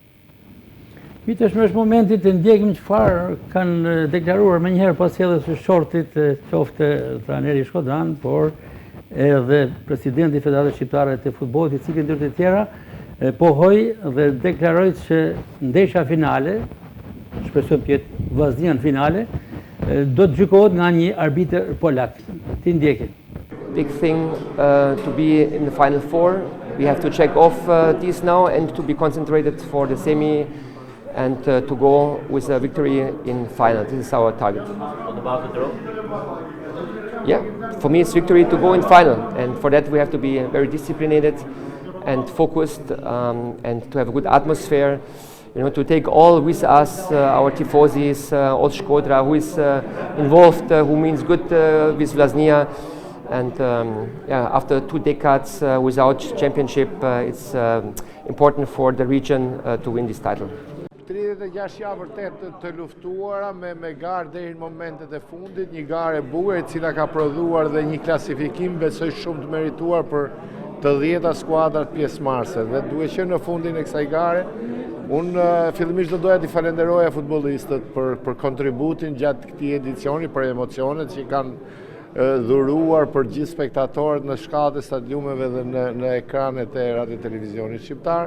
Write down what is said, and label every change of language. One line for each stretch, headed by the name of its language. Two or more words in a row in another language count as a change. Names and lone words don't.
Albanian: Tashmë është momenti të ndjekim çfarë kanë deklaruar më njëherë pas sjelljes së shortit, qoftë trajneri Shkodran, por edhe presidenti i Federatës Shqiptare të Futbollit, i cili ndër të tjera pohoi dhe deklaroi që ndeshja finale, shpresojmë të jetë Vllaznia në finale, do të gjykohet nga një arbitër polak. Ti ndjekin.
English: Big thing to be in the final four. We have to check off this now and to be concentrated for the semi and to go with a victory in final. This is our target. What about the draw? Yeah, for me it's victory to go in final, and for that we have to be very disciplined and focused and to have a good atmosphere. To take all with us, our tifosis, all Shkodra, who is involved, who means good with Vllaznia. And after 2 decades without championship, it's important for the region to win this title.
Albanian: 36 javë vërtet të luftuara me garë deri në momentet e fundit, një garë e bukur e cila ka prodhuar dhe një klasifikim besoj shumë të merituar për të 10 skuadrat pjesëmarrëse. Dhe duhet që në fundin e kësaj gare, unë fillimisht do doja t'i falenderoja futbollistët për kontributin gjatë këtij edicioni, për emocionet që kanë dhuruar për gjithë spektatorët në shkallët e stadiumeve dhe në ekranet e radio televizionit shqiptar.